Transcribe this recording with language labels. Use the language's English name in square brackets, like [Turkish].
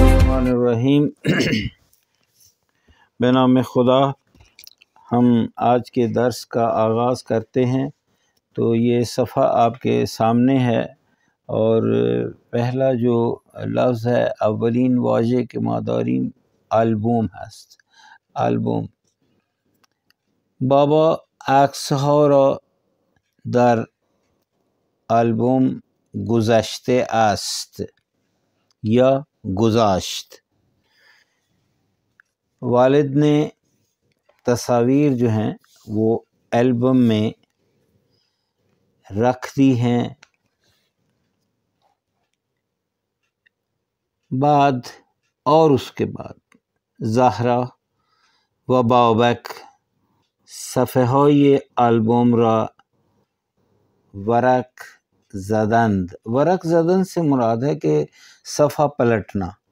[Urdu] الرحیم بنام خدا ہم آج کے درس کا آغاز کرتے ہیں۔ تو یہ صفحہ آپ کے سامنے ہے اور پہلا جو لفظ ہے [Persian] اولین واژه که ما داریم آلبوم هست. آلبوم. بابا عکس‌ها را در آلبوم گذاشته است یا گذاشت. [Urdu] والد نے تصاویر جو ہیں وہ البم میں رکھ دی ہیں۔ بعد اور اس کے بعد [Persian] زهرا و بابک صفحه های آلبوم را ورق زدند۔ [Urdu] ورق زدن سے مراد ہے کہ صفحہ پلٹنا،